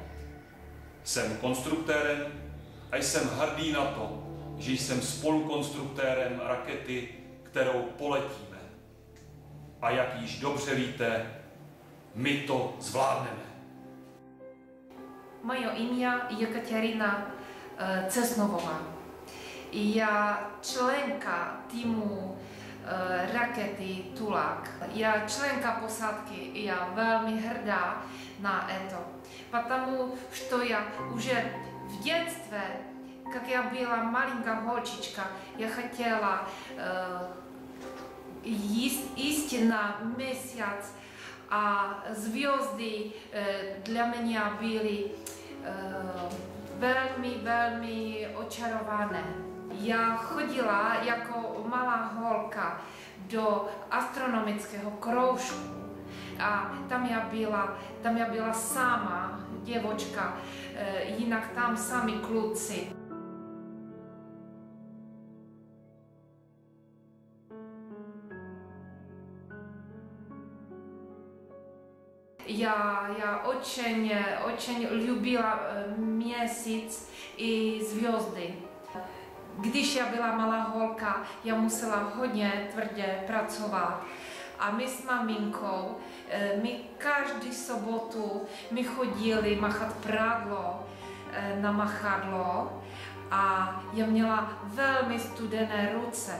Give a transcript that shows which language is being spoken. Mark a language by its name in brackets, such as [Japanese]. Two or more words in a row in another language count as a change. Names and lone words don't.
[Czech] Jsem konstruktérem a jsem hrdý na to, že jsem spolukonstruktérem rakety, kterou poletíme. A jak již dobře víte, my to zvládneme. [Ukrainian] Moje ім'я Єкатерина Цесновова. Я членка [Czech] týmu rakety Tulák. Já členka posádky, já velmi hrdá na to. [Russian] Потому что я уже в детстве, как я была маленькая holčička, я хотела истинно месяц, a звезды для меня были [Czech] velmi očarované. Já chodila jako malá holka do astronomického kroužku a tam já byla sama děvočka, jinak tam sami kluci. Já [Russian] очень любила [Czech] měsíc i zvězdy. Když já byla malá holka, já musela hodně tvrdě pracovat. A my s maminkou, my každou sobotu my chodili machat prádlo na machadlo a já měla velmi studené ruce.